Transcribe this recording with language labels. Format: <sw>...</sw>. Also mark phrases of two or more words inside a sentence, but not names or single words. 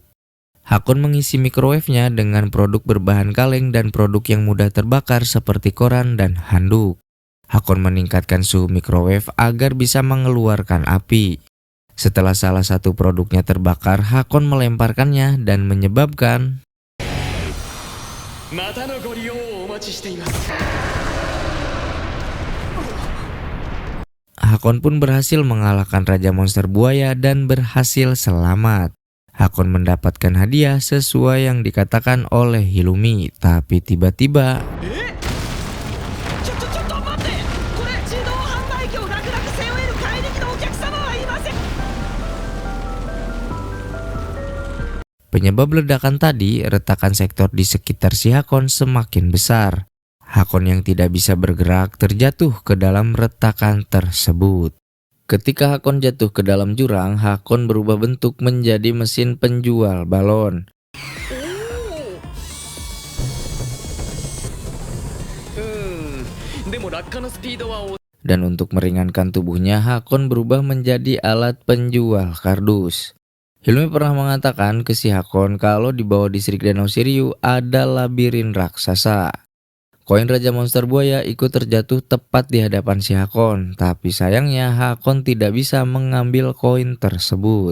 <id>Hakon mengisi microwave-nya dengan produk berbahan kaleng dan produk yang mudah terbakar seperti koran dan handuk. Hakon meningkatkan suhu microwave agar bisa mengeluarkan api. Setelah salah satu produknya terbakar, Hakon melemparkannya dan menyebabkan</id> <ja>またのご利用をお待ちしています。</ja> <id>Hakon pun berhasil mengalahkan Raja Monster Buaya dan berhasil selamat. Hakon mendapatkan hadiah sesuai yang dikatakan oleh Hilumi, tapi tiba-tiba</id> <ja>ちょっと待って。これ自動販売機を楽々背負える怪力のお客様はいません。</ja> <id>penyebab ledakan tadi, retakan sektor di sekitar si Hakon semakin besar. Hakon yang tidak bisa bergerak terjatuh ke dalam retakan tersebut. Ketika Hakon jatuh ke dalam jurang, Hakon berubah bentuk menjadi mesin penjual balon.</id> <ja>でも落下のスピードは</ja> <id>Dan untuk meringankan tubuhnya, Hakon berubah menjadi alat penjual kardus. Hilmi pernah mengatakan ke si Hakon kalau di bawah distrik Danau Shiryu ada labirin raksasa. Koin Raja Monster Buaya ikut terjatuh tepat di hadapan si Hakon, tapi sayangnya Hakon tidak bisa mengambil koin tersebut.</id>